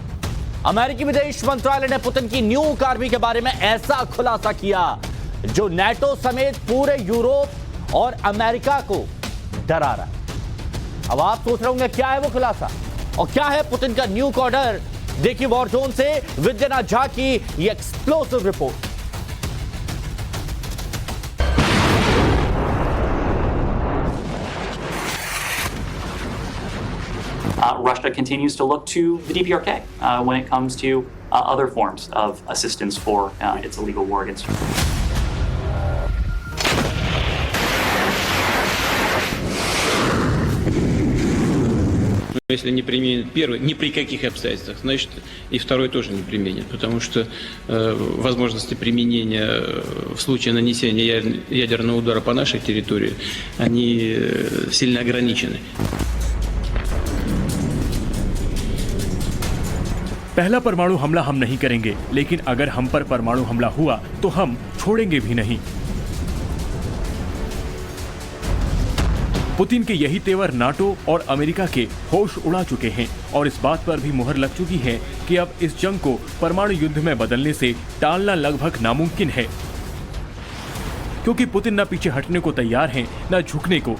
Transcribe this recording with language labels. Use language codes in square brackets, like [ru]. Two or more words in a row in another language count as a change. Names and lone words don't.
[hi] अमेरिकी विदेश मंत्रालय ने पुतिन की न्यूक आर्मी के बारे में ऐसा खुलासा किया जो नेटो समेत पूरे यूरोप और अमेरिका को डरा रहा है। अब आप सोच रहे होंगे क्या है वो खुलासा और क्या है पुतिन का न्यूक ऑर्डर। देखिए वॉर जोन से विद्यानाथ झा की ये एक्सप्लोसिव रिपोर्ट। [en] Russia continues to look to the DPRK when it comes to other forms of assistance for its illegal war against Ukraine. [ru] Если не применит первый, ни при каких обстоятельствах, значит и второй тоже не применит, потому что возможности применения в случае нанесения ядерного удара по нашей территории, они сильно ограничены. [hi] पहला परमाणु हमला हम नहीं करेंगे, लेकिन अगर हम पर परमाणु हमला हुआ तो हम छोड़ेंगे भी नहीं। पुतिन के यही तेवर नाटो और अमेरिका के होश उड़ा चुके हैं और इस बात पर भी मुहर लग चुकी है कि अब इस जंग को परमाणु युद्ध में बदलने से टालना लगभग नामुमकिन है, क्योंकि पुतिन न पीछे हटने को तैयार हैं न झुकने को।